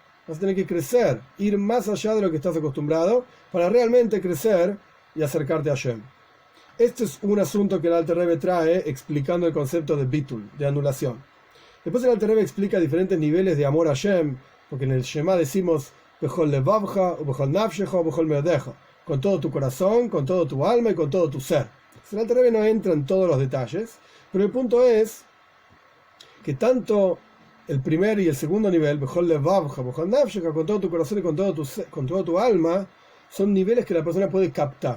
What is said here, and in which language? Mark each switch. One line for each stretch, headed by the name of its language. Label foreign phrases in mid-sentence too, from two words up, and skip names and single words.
Spanish: Vas a tener que crecer, ir más allá de lo que estás acostumbrado para realmente crecer y acercarte a Hashem. Este es un asunto que el Alter Rebbe trae explicando el concepto de bitul, de anulación. Después el Alter Rebbe explica diferentes niveles de amor a Hashem, porque en el Shema decimos
Hebrew: בכל לבבך,
Spanish: o
Hebrew: בכל נפשך,
Spanish: o
Hebrew: בכל מאודך,
Spanish: con todo tu corazón, con todo tu alma y con todo tu ser. El Alter Rebbe no entra en todos los detalles, pero el punto es que tanto el primer y el segundo nivel,
Hebrew: בכל לבבך, בכל נפשך,
Spanish: con todo tu corazón y con todo tu alma, son niveles que la persona puede captar.